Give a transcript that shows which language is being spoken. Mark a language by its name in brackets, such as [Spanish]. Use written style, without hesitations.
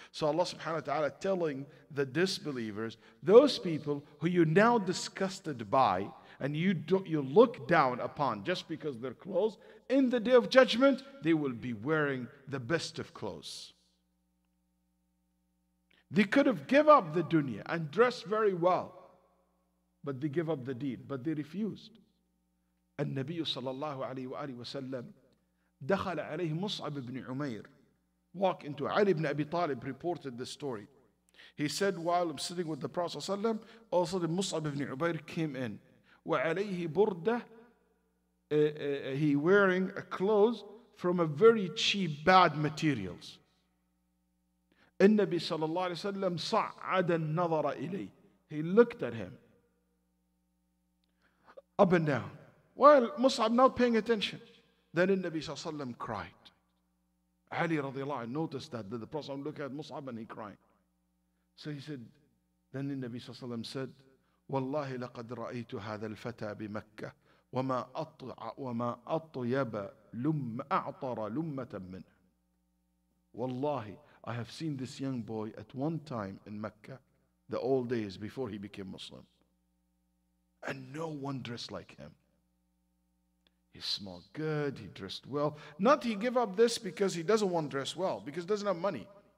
[English] So Allah subhanahu wa ta'ala telling the disbelievers, those people who you're now disgusted by and you look down upon just because their clothes, in the day of judgment, they will be wearing the best of clothes. They could have given up the dunya and dressed very well, but they give up the deen, but they refused. [Arabic] النبي صلى الله عليه وآله وسلم دخل عليه مصعب بن عمير. [English] Walk into Ali ibn Abi Talib reported the story. He said, while I'm sitting with the Prophet [Arabic] صلى الله عليه وسلم, [English] also the Mus'ab ibn Umayr came in. [Arabic] وعليه بردة, [English] he wearing a clothes from a very cheap, bad materials. [Arabic] النبي صلى الله عليه وسلم صعد النظر إليه. [English] He looked at him up and down. While Mus'ab not paying attention. Then the Nabi sallallahu alaihi wasallam cried. Ali radiallahu anh noticed that the Prophet looked at Mus'ab and he cried. So he said, then the Nabi sallallahu alaihi wasallam said, [Arabic] والله لقد رأيت هذا الفتى بمكة وما أطيب أعطر لمة منه. [English] Wallahi, I have seen this young boy at one time in Mecca, the old days before he became Muslim. And no one dressed like him. He smelled good, he dressed well. Not he give up this because he doesn't want to dress well, because he doesn't have money.